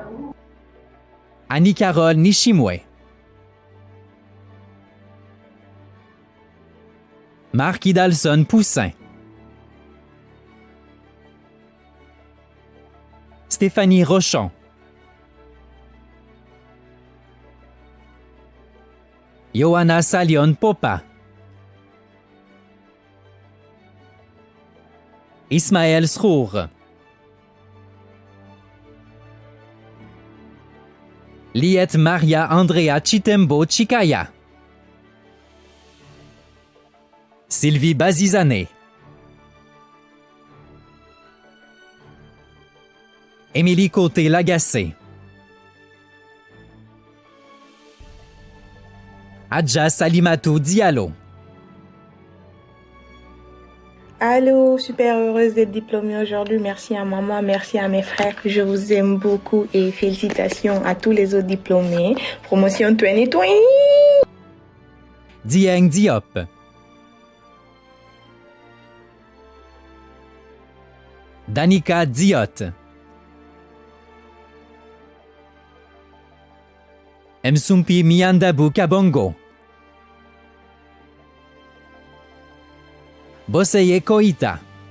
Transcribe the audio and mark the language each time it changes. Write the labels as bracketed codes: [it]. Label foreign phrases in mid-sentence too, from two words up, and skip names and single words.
[fr] Annie-Carole Nishimwe. Marc Hidalson Poussin. Stéphanie Rochon. Johanna Salion Popa. Ismaël Srour. Liette Maria Andrea Chitembo Chikaya. Sylvie Bazizané. Émilie Côté-Lagacé. Adja Salimatou Diallo. Allô, super heureuse d'être diplômée aujourd'hui. Merci à maman, merci à mes frères. Je vous aime beaucoup et félicitations à tous les autres diplômés. Promotion 2020. Dieng Diop. Danica Diot. Msumpi Miandabu Kabongo. Boseye Koita.